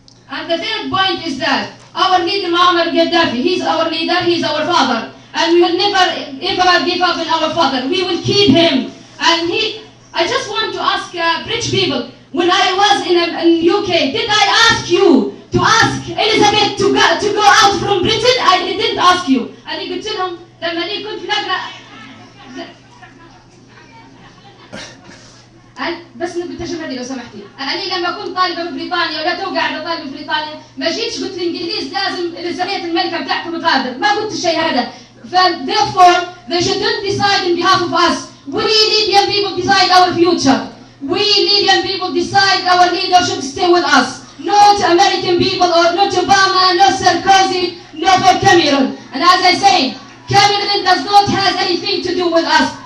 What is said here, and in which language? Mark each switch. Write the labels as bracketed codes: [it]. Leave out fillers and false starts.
[en] And the third point is that our leader Muammar Gaddafi, he's our leader, he's our father. And we will never ever give up on our father. We will keep him. And I just want to ask rich people, when I was in UK, did I ask you to ask Elizabeth to go out from Britain? I didn't ask you. [ar] أنا قلت لهم لما أنا كنت في الأجرة بس نبي تشرحي لو سمحتي. أنا لما كنت طالبة في بريطانيا ولا تو قاعدة طالبة في بريطانيا ما جيتش قلت الإنجليز لازم إليزابيث الملكة بتاعتهم تغادر. ما قلت الشيء هذا. [en] Therefore they shouldn't decide on behalf of us. We Libyan people decide our future. We Libyan people decide our leader should stay with us. Not American people or not Obama, not Sarkozy, not for Cameron. And as I say, Cameron does not have anything to do with us.